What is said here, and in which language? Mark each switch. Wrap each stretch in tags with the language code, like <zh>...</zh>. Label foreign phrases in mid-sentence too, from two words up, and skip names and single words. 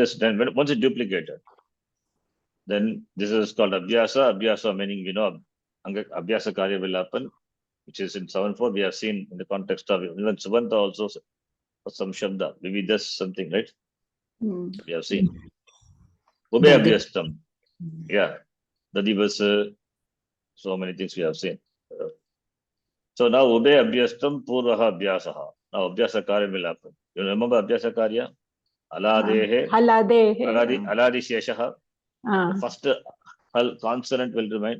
<en>Then once it's duplicated, then this is called Abhyasa. Abhyasa meaning,</en> <sa>Abhyasa Karya</sa> <en>will happen, which is in 7.4. We have seen in the context of even Subanta also some Shabda, maybe that's something, right? We have seen.</en> <sa>Ube Abhyastam.</sa> <en>Yeah. Dadivasa, so many things we have seen. So now</en> <sa>Ube Abhyastam Purvaha Abhyasaha.</sa> <en>Now</en> <sa>Abhyasa Karya</sa> <en>will happen. You remember</en> <sa>Abhyasa Karya? Aladehe. Aladi Sheshaha.</sa> <en>The first consonant will remain.</en>